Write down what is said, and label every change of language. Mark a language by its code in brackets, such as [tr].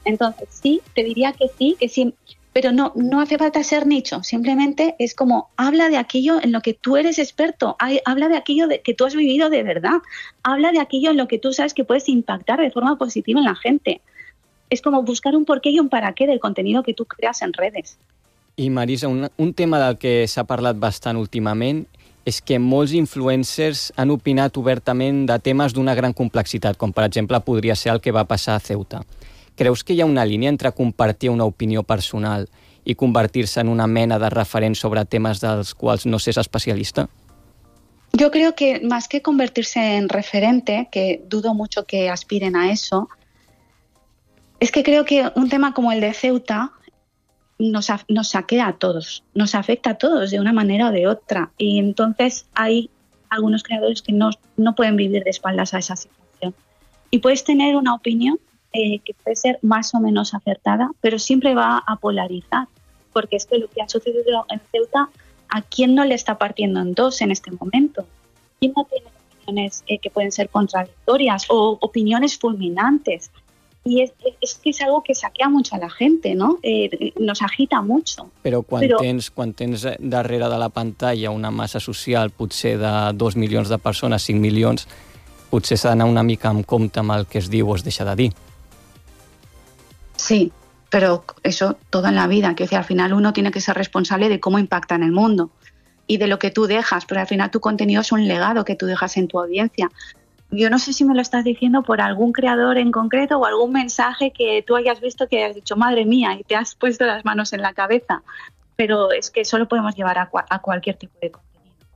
[es] Entonces, sí, te diría que sí, pero no hace falta ser nicho. Simplemente es como, habla de aquello en lo que tú eres experto. Habla de aquello que tú has vivido de verdad. Habla de aquello en lo que tú sabes que puedes impactar de forma positiva en la gente. Es como buscar un porqué y un para qué del contenido que tú creas en redes. [ca] I Marisa, un tema del que s'ha parlat bastant últimament és que molts influencers han opinat obertament de temes d'una gran complexitat, com per exemple podria ser el que va passar a Ceuta. Creus que hi ha una línia entre compartir una opinió personal i convertir-se en una mena de referent sobre temes dels quals no s'és especialista? [es] Yo creo que más que convertirse en referente, que dudo mucho que aspiren a eso, es que creo que un tema como el de Ceuta nos saquea a todos, nos afecta a todos de una manera o de otra. Y entonces hay algunos creadores que no pueden vivir de espaldas a esa situación. Y puedes tener una opinión que puede ser más o menos acertada, pero siempre va a polarizar, porque es que lo que ha sucedido en Ceuta, ¿a quién no le está partiendo en dos en este momento? ¿Quién no tiene opiniones que pueden ser contradictorias o opiniones fulminantes? Y es que es algo que saquea mucho a la gente, ¿no? Nos agita mucho. [ca] Però quan tens darrere de la pantalla una massa social, potser de 2 milions de persones, 5 milions, potser s'ha d'anar una mica amb compte amb el que es diu o es deixa de dir. [es] Sí, però eso toda la vida. Que, o sea, al final uno tiene que ser responsable de cómo impacta en el mundo y de lo que tú dejas, pero al final tu contenido es un legado que tú dejas en tu audiencia. Yo no sé si me lo estás diciendo por algún creador en concreto o algún mensaje que tú hayas visto que has dicho, madre mía, y te has puesto las manos en la cabeza. Pero es que eso lo podemos llevar a cualquier tipo de contenido.